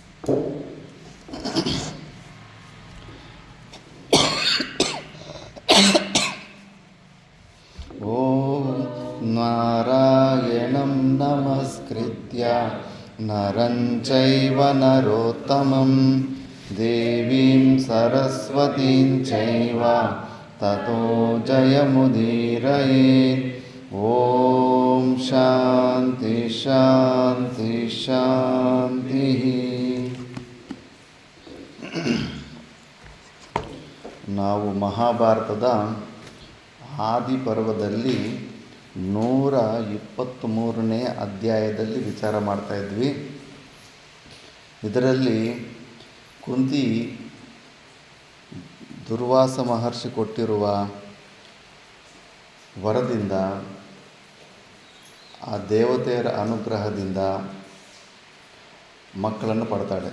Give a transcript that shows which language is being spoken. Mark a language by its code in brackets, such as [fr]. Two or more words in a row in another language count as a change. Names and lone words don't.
[sa] ಓಂ ನಾರಾಯಣಂ ನಮಸ್ಕೃತ್ಯ ನರಂ ಚೈವ ನರೋತ್ತಮಂ ದೇವೀಂ ಸರಸ್ವತೀಂ ಚೈವ ತತೋ ಜಯಮುದೀರಯೇತ್. ಓಂ ಶಾಂತಿ ಶಾಂತಿ ಶಾಂತಿ. [kn] ನಾವು ಮಹಾಭಾರತದ ಆದಿಪರ್ವದಲ್ಲಿ 123ನೇ ಅಧ್ಯಾಯದಲ್ಲಿ ವಿಚಾರ ಮಾಡ್ತಾಯಿದ್ವಿ. ಇದರಲ್ಲಿ ಕುಂತಿ ದುರ್ವಾಸ ಮಹರ್ಷಿ ಕೊಟ್ಟಿರುವ ವರದಿಂದ, ಆ ದೇವತೆಯರ ಅನುಗ್ರಹದಿಂದ ಮಕ್ಕಳನ್ನು ಪಡ್ತಾಳೆ.